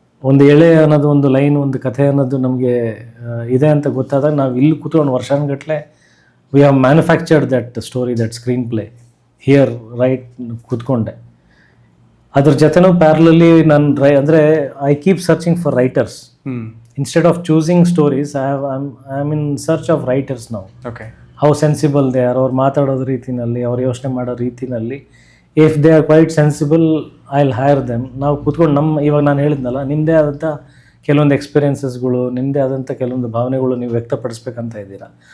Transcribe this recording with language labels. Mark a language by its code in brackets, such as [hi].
[kn] ಒಂದು ಎಳೆ ಅನ್ನೋದು, ಒಂದು ಲೈನ್, ಒಂದು ಕಥೆ ಅನ್ನೋದು ನಮಗೆ ಇದೆ ಅಂತ ಗೊತ್ತಾದಾಗ ನಾವು ಇಲ್ಲಿ ಕೂತ್ಕೊಂಡು ವರ್ಷಾನುಗಟ್ಟಲೆ [en] we have manufactured that story, that screenplay here right [kn] ಕೂತ್ಕೊಂಡೆ. ಅದ್ರ ಜೊತೆನೂ ಪ್ಯಾರಲಲ್ಲಿ ನಾನು ಅಂದರೆ [en] I keep searching for writers. Instead of choosing stories, I'm in search of writers now. Okay. How sensible they are, [kn] ಅವ್ರು ಮಾತಾಡೋದು ರೀತಿನಲ್ಲಿ, ಅವ್ರು ಯೋಚನೆ ಮಾಡೋ ರೀತಿನಲ್ಲಿ. [en] If they are quite sensible I will hire them. [kn] ನಾವು ಕೂತ್ಕೊಂಡು ಇವಾಗ ನಾನು ಹೇಳಿದ್ನಲ್ಲ, ನಿಮ್ಮದೇ ಆದಂಥ ಕೆಲವೊಂದು ಎಕ್ಸ್ಪೀರಿಯನ್ಸಸ್ಗಳು, ನಿಮ್ಮದೇ ಆದಂಥ ಕೆಲವೊಂದು ಭಾವನೆಗಳು ನೀವು ವ್ಯಕ್ತಪಡಿಸ್ಬೇಕಂತ ಇದ್ದೀರಾ.